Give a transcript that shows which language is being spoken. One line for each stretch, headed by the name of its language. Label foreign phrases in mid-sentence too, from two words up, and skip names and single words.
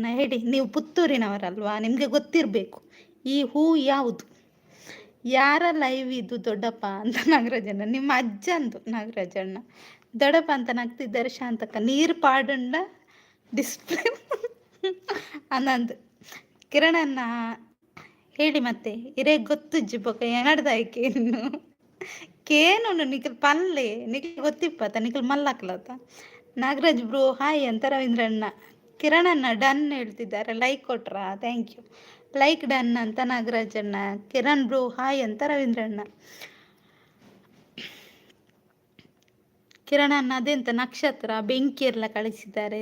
Kannada: ಹೇಳಿ, ನೀವು ಪುತ್ತೂರಿನವರಲ್ವಾ, ನಿಮ್ಗೆ ಗೊತ್ತಿರ್ಬೇಕು ಈ ಹೂ ಯಾವುದು, ಯಾರ ಲೈವ್ ಇದು ದೊಡ್ಡಪ್ಪ ಅಂತ. ನಾಗರಾಜಣ್ಣ ನಿಮ್ಮ ಅಜ್ಜಂದು. ನಾಗರಾಜಣ್ಣ ದೊಡ್ಡಪ್ಪ ಅಂತ ನಗ್ತಿದ್ದಾರೆ.
Tulu: ಶಾಂತಕ್ಕ ನೀರು ಪಾಡುಂಡ ಡಿಸ್ಪ್ಲೇ ಅನ್ನಂದು. ಕಿರಣನ್ನ ಹೇಳಿ ಮತ್ತೆ ಇರೇ ಗೊತ್ತುಜ್ಜಿ ಬೊಕ್ಕ ಎನಡ್ದಾಯ್ಕೆ ಇನ್ನು ಕೇನು ನಿಖಿಲ್ ಪಲ್ಲೆ ನಿಖಿಲ್ ಗೊತ್ತಿಪ್ಪತ್ತ ನಿಖಿಲ್ ಮಲ್ಲಾಕ್ಲತ್ತ.
Kannada: ನಾಗರಾಜ್ ಬ್ರೋ ಹಾಯ್ ಅಂತ ರವೀಂದ್ರಣ್ಣ. ಕಿರಣಣ್ಣ ಡನ್ ಹೇಳ್ತಿದ್ದಾರೆ. ಲೈಕ್ ಕೊಟ್ರಾ?
English: thank you.
Kannada: ಲೈಕ್ ಡನ್ ಅಂತ ನಾಗರಾಜಣ್ಣ. ಕಿರಣ್ ಬ್ರೋ ಹಾಯ್ ಅಂತ ರವೀಂದ್ರಣ್ಣ. ಕಿರಣಣ್ಣ ಅದೆಂತ ನಕ್ಷತ್ರ ಬೆಂಕಿ ಎಲ್ಲ ಕಳಿಸಿದ್ದಾರೆ.